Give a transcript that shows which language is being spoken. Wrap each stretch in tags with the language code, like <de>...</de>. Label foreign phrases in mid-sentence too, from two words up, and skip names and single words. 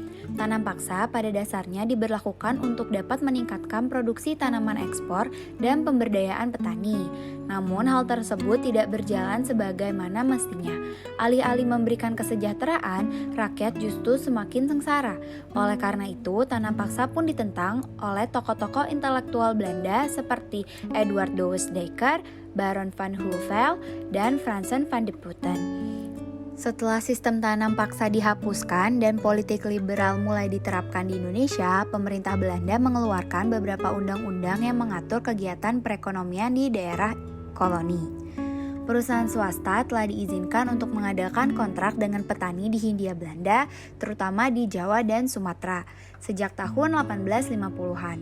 <id>Tanam paksa pada dasarnya diberlakukan untuk dapat meningkatkan produksi tanaman ekspor dan pemberdayaan petani. Namun hal tersebut tidak berjalan sebagaimana mestinya. Alih-alih memberikan kesejahteraan, rakyat justru semakin sengsara. Oleh karena itu, tanam paksa pun ditentang oleh tokoh-tokoh intelektual Belanda seperti Eduard Douwes Dekker, Baron van Houvel, dan Fransen van de Putten. Setelah sistem tanam paksa dihapuskan dan politik liberal mulai diterapkan di Indonesia, pemerintah Belanda mengeluarkan beberapa undang-undang yang mengatur kegiatan perekonomian di daerah koloni. Perusahaan swasta telah diizinkan untuk mengadakan kontrak dengan petani di Hindia Belanda, terutama di Jawa dan Sumatera, sejak tahun 1850-an.</id>